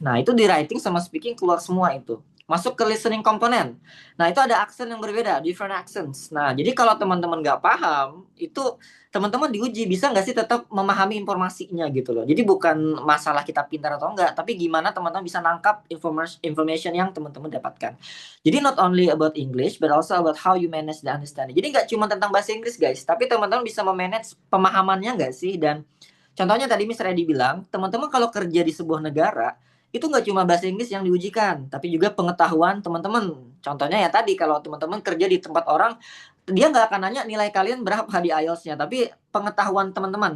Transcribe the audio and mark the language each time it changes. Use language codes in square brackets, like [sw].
[id] Nah, itu di writing sama speaking keluar semua itu. Masuk ke listening komponen. Nah, itu ada aksen yang berbeda, [en] different accents. [id] Nah, jadi kalau teman-teman nggak paham, itu teman-teman diuji bisa nggak sih tetap memahami informasinya gitu loh. Jadi bukan masalah kita pintar atau enggak, tapi gimana teman-teman bisa nangkap information yang teman-teman dapatkan. Jadi [en] not only about English, but also about how you manage the understanding. [id] Jadi nggak cuma tentang bahasa Inggris guys, tapi teman-teman bisa memanage pemahamannya nggak sih? Dan contohnya tadi Mr. Edi bilang, teman-teman kalau kerja di sebuah negara, itu nggak cuma bahasa Inggris yang diujikan, tapi juga pengetahuan teman-teman. Contohnya ya tadi, kalau teman-teman kerja di tempat orang, dia nggak akan nanya nilai kalian berapa di IELTS-nya, tapi pengetahuan teman-teman.